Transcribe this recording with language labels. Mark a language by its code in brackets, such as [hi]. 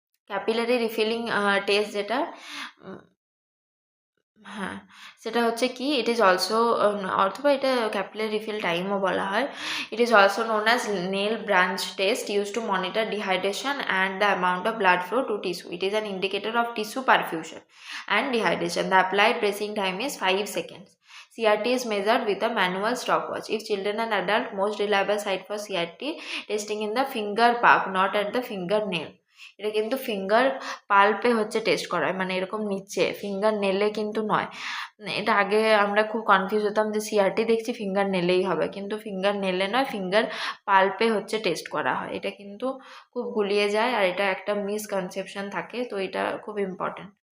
[bn] Capillary refilling test যেটা, হ্যাঁ সেটা হচ্ছে কি, [en] it is also, [bn] অথবা এটা ক্যাপিলারি রিফিল টাইমও বলা হয়। [en] It is also known as nail blanch test, use to monitor dehydration and the amount of blood flow to tissue. It is an indicator of tissue perfusion and dehydration. The applied pressing time is 5 seconds. CRT is measured with a manual stopwatch. If children and adult, most reliable site for CRT testing in the finger palm, not at the fingernail. [bn] এটা কিন্তু finger পাল্পে হচ্ছে test করা হয়, মানে এরকম নিচে, finger নেলে কিন্তু নয়। এটা আগে আমরা খুব কনফিউজ হতাম যে সিআরটি দেখছি ফিঙ্গার নেলেই হবে, কিন্তু ফিঙ্গার নেলে নয়, ফিঙ্গার পাল্পে হচ্ছে টেস্ট করা হয়। এটা কিন্তু খুব গুলিয়ে যায়, আর এটা একটা মিসকনসেপশন থাকে, তো এটা খুব ইম্পর্টেন্ট।